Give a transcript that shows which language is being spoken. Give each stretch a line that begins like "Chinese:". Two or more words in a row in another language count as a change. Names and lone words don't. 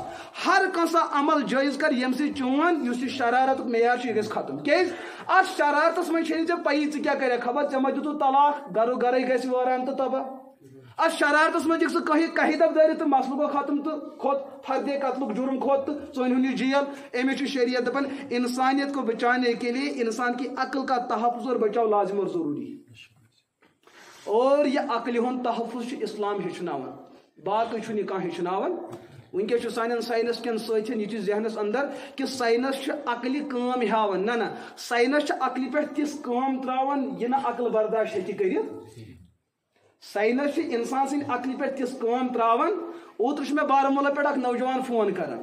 Kashmiri: ہر کانٛہہ سا عمل جٲیز کر ییٚمہِ سۭتۍ چون یُس یہِ شرارتُک معیار چھُ یہِ گژھِ ختم کیٛازِ اتھ شرارتس منٛز چھےٚ نہٕ ژےٚ پیی ژٕ کیٛاہ کرکھ خبر ژےٚ ما دِتُتھ طلاق گرو گرے گژھِ وٲران تہٕ تباہ اتھ شرارتس منٛز دِکھ ژٕ کہہِ دب دٲرِتھ تہٕ مسلہٕ گوٚو ختم تہٕ کھوٚت فردے قتلُک جُرم کھوٚت تہٕ ژوٚنۍ ہُن یہِ جیل أمِس چھُ شریعت دپان
Urdu: انسانیت کو بچانے کے لیے انسان کی عقل کا تحفظ اور بچاؤ لازم اور ضروری
Kashmiri: اور یہ عقلہِ ہُنٛد تحفظ چھُ اسلام ہیٚچھناوان باقٕے چھُنہٕ یہِ کانٛہہ ہیٚچھناوان ونکیٚس چھُ سانٮ۪ن ساینس کٮ۪ن سۭتۍ یہِ چھُ ذہنس اندر کہ ساینس چھُ عقلہِ کٲم ہاوان نہ ساینس چھُ عقلہِ پٮ۪ٹھ تِژھ کٲم تراوان یہِ نہٕ عقل برداشت ہیٚکہِ کٔرِتھ ساینس چھُ انسان سٕنٛدِ عقلہِ پٮ۪ٹھ تِژھ کٲم تراوان اوترٕ چھُ مےٚ بارہمولہ پٮ۪ٹھ اکھ نوجوان فون کران